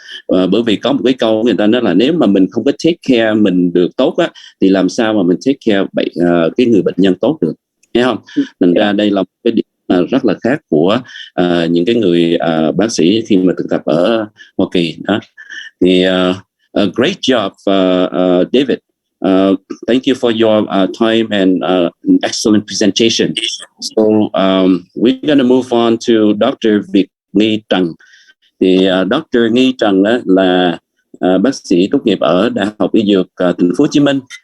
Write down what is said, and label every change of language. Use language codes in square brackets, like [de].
[vi] Bởi vì có một cái câu người ta nói là nếu mà mình không có take care mình được tốt á, thì làm sao mà mình take care cái người bệnh nhân tốt được, thấy không? Thành ra đây là một cái điểm rất là khác của những cái người bác sĩ khi mà thực tập ở Hoa Kỳ đó. [en] Thì great job, David. Thank you for your time and excellent presentation. So we're going to move on to Dr. [vi] Việt Trần. Thì Dr. Nghi Trần đó là bác sĩ tốt nghiệp ở Đại học Y Dược Thành phố Hồ Chí Minh.